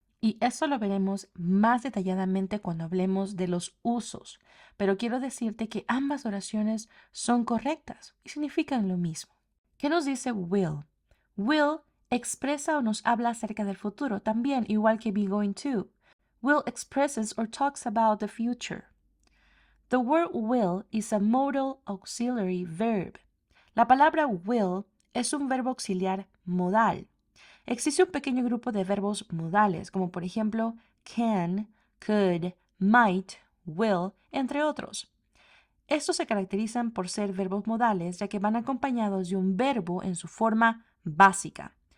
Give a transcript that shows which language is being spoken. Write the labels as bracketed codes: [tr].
[es] Y eso lo veremos más detalladamente cuando hablemos de los usos, pero quiero decirte que ambas oraciones son correctas y significan lo mismo. ¿Qué nos dice will? Will expresa o nos habla acerca del futuro, también igual que be going to. [en] Will expresses or talks about the future. The word will is a modal auxiliary verb. [es] La palabra will es un verbo auxiliar modal. Existe un pequeño grupo de verbos modales, como por ejemplo can, could, might, will, entre otros. Estos se caracterizan por ser verbos modales, ya que van acompañados de un verbo en su forma básica.